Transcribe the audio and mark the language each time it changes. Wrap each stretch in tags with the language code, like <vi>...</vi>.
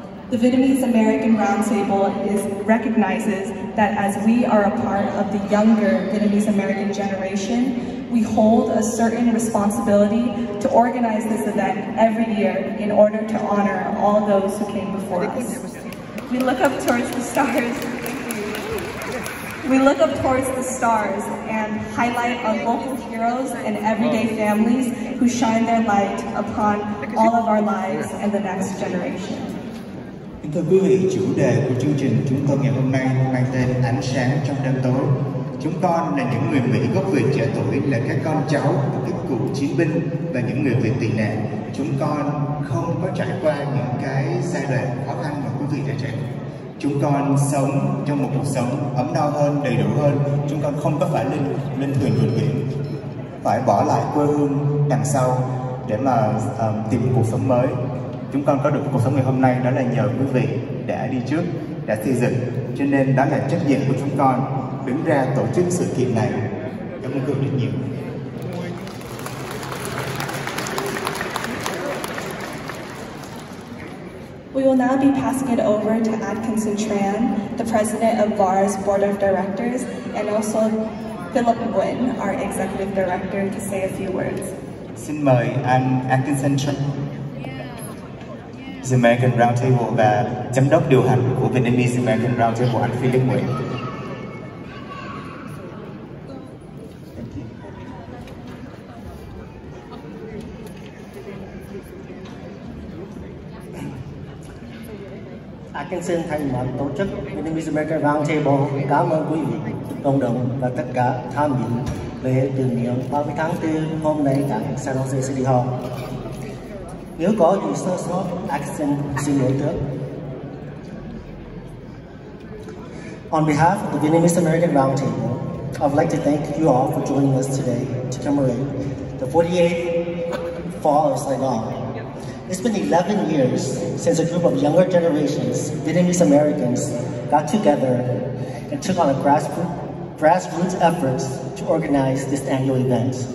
<en>The Vietnamese American Roundtable recognizes that as we are a part of the younger Vietnamese American generation, we hold a certain responsibility to organize this event every year in order to honor all those who came before us. We look up towards the stars. We look up towards the stars and highlight our local heroes and everyday families who shine their light upon all of our lives and the next generation.</en> <vi>Thưa quý vị, chủ đề của chương trình chúng tôi ngày hôm nay mang tên Ánh sáng trong đêm tối. Chúng con là những người Mỹ gốc Việt trẻ tuổi, là các con cháu của các cựu chiến binh và những người Việt tị nạn. Chúng con không có trải qua những cái giai đoạn khó khăn mà quý vị đã trải qua. Chúng con sống trong một cuộc sống ấm no hơn, đầy đủ hơn. Chúng con không có phải lên thuyền vượt biển, phải bỏ lại quê hương đằng sau để mà tìm một cuộc sống mới. Chúng con có được cuộc sống ngày hôm nay đó là nhờ quý vị đã đi trước, đã xây dựng. Cho nên đó là trách nhiệm của chúng con đứng ra tổ chức sự kiện này. Cảm ơn quý vị rất nhiều.</vi> <en>We will now be passing it over to Atkinson Tran, the president of VAR's board of directors, and also Philip Nguyen, our executive director, to say a few words.</en> <vi>Xin mời anh Atkinson Tran, The American Roundtable và giám đốc điều hành của Vietnamese American Roundtable, anh Philip Nguyen. Atkinson thay mặt tổ chức Vietnamese American Roundtable cảm ơn quý vị, cộng đồng và tất cả tham dự lễ tưởng niệm 30 tháng 4 hôm nay tại San Jose City Hall. Nếu có gì sơ sót, Atkinson xin lỗi trước.</vi> <en>On behalf of the Vietnamese American Roundtable, I would like to thank you all for joining us today to commemorate the 48th fall of Saigon. It's been 11 years since a group of younger generations, Vietnamese Americans, got together and took on a grassroots efforts to organize this annual event.</en>